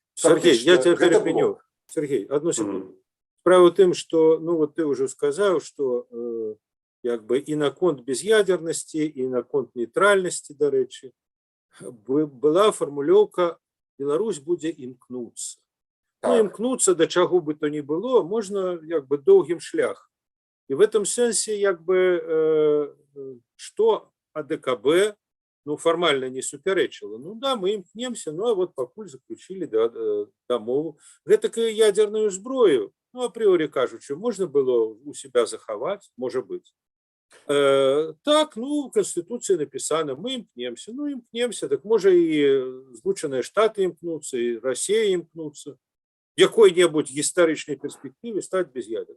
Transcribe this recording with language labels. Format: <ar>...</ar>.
<ru>Сергей, я тебя перепыню. Сергей, одну секунду.</ru> <be>Справа ў тым, што, ну, вот ты ўжо сказаў, што як бы і наконт без'ядзернасці, і наконт нейтральнасці, дарэчы, была фармулёўка «Беларусь будзе імкнуцца». Ну, імкнуцца да чаго бы то ни было, можна як бы доўгім шляхам. І</be> <ru>в этом</ru> <be>сэнсе, як бы, што АДКБ, ну, фармальна не супярэчыла. Ну, да, мы імкнемся, ну, а вот пакуль заключілі дамову. Гэтакую ядзерную зброю, ну, апрыорі кажучы, можна было</be> <ru>у себя</ru> <be>захаваць, можа быць.</be> <uk>Так, ну, в Конституції написано, ми імкнемся. Ну, імкнемся, так може і Злучені Штати імкнуться, і Росія імкнуться. В якой-небудь історичній перспективі стати без'ядерною.</uk>